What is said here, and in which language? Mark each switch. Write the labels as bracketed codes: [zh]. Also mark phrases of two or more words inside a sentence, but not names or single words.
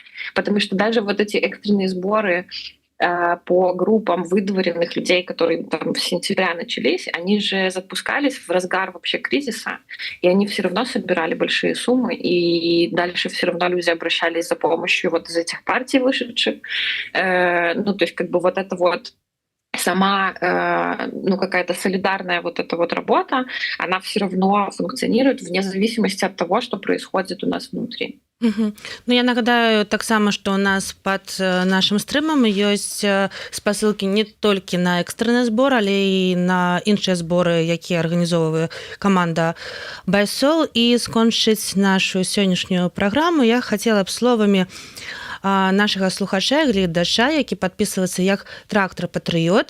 [ru] Потому что даже вот эти экстренные сборы по группам выдворенных людей, которые там в сентябре начались, они же запускались в разгар вообще кризиса, и они все равно собирали большие суммы, и дальше все равно люди обращались за помощью вот из этих партий вышедших. Ну, то есть как бы вот это вот сама какая-то солидарная вот эта вот работа, она все равно функционирует вне зависимости от того, что происходит у нас внутри. [be] Ну, я нагадаю таксама, што ў нас пад нашым стрымам ёсць спасылкі не толькі на экстраны збор, але і на іншыя зборы, якія арганізоўвае каманда Байсол. І скончыць нашу сённяшнюю праграму я хацела б словамі нашага слухача, гледача, які падпісваецца як трактар-патрыёт.